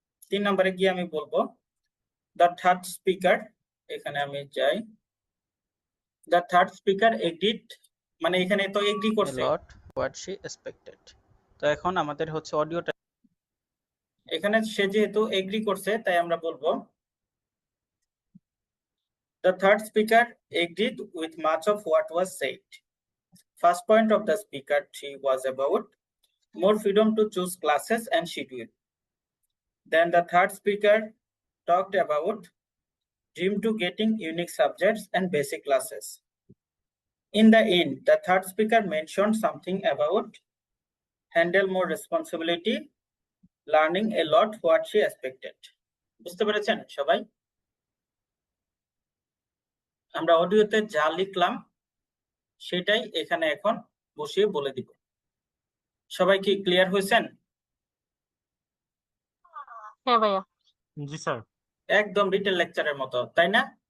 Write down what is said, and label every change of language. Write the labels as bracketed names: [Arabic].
[Bangla] 3 নম্বরে গিয়ে আমি বলবো, [English] the third speaker, [Bangla] এখানে আমি যাই, [English] the third speaker agreed, [Bangla] মানে এখানে তো এগ্রি করছে [English] lot what she expected. [Bangla] তো এখন আমাদের হচ্ছে অডিওটা, এখানে সে যেহেতু এগ্রি করছে তাই আমরা বলবো, [English] the third speaker agreed with much of what was said. First point of the speaker 3 was about more freedom to choose classes and schedule. Then the third speaker talked about dream to getting unique subjects and basic classes. In the end, the third speaker mentioned something about handle more responsibility, learning a lot what she expected. [Bangla] বুঝতে পেরেছেন সবাই? আমরা অডিওতে যা লিখলাম সেটাই এখানে এখন বসিয়ে বলে দিব। সবাই কি ক্লিয়ার হয়েছেন? হ্যাঁ ভাইয়া। জি স্যার। একদম রিটেল লেকচারের মতো, তাই না?